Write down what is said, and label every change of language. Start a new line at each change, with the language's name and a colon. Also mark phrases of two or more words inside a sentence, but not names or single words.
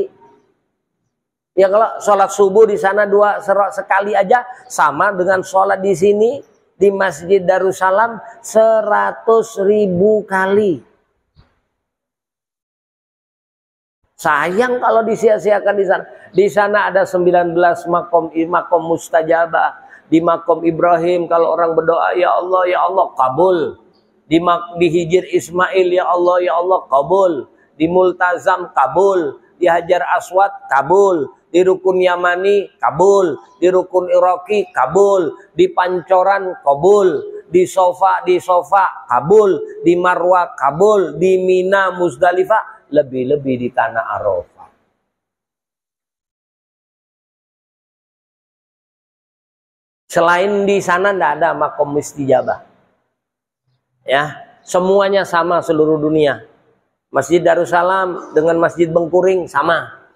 Indonesian: Ya kalau sholat subuh di sana sekali aja sama dengan sholat di sini di Masjid Darussalam 100.000 kali. Sayang kalau disia-siakan di sana. Di sana ada 19 makom mustajabah. Di makom Ibrahim kalau orang berdoa ya Allah kabul. Di Hijir Ismail ya Allah kabul. Di Multazam kabul. Di Hajar Aswad kabul. Di Rukun Yamani kabul, di Rukun Iraqi kabul, di Pancoran kabul, di Sofa kabul, di Marwah kabul, di Mina Muzdalifah, lebih-lebih di Tanah Arafah. Selain di sana tidak ada makom istijabah. Ya, Semuanya sama seluruh dunia. Masjid Darussalam dengan Masjid Bengkuring sama.